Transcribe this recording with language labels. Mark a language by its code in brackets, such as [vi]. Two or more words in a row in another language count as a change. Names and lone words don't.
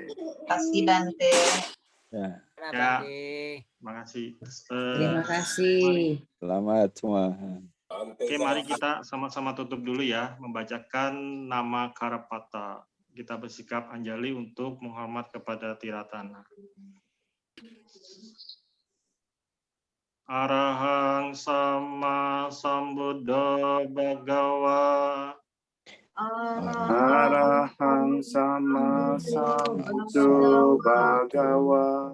[id] Kasih Bante. Ya, Terima kasih. Terima kasih. selamat semua. Oke, mari kita sama-sama tutup dulu ya, membacakan nama Karapata. Kita bersikap anjali untuk menghormat kepada Tiratana. [pi] Arahang sama sambuddha bhagawa. Arahang sama sambuddho bhagawa.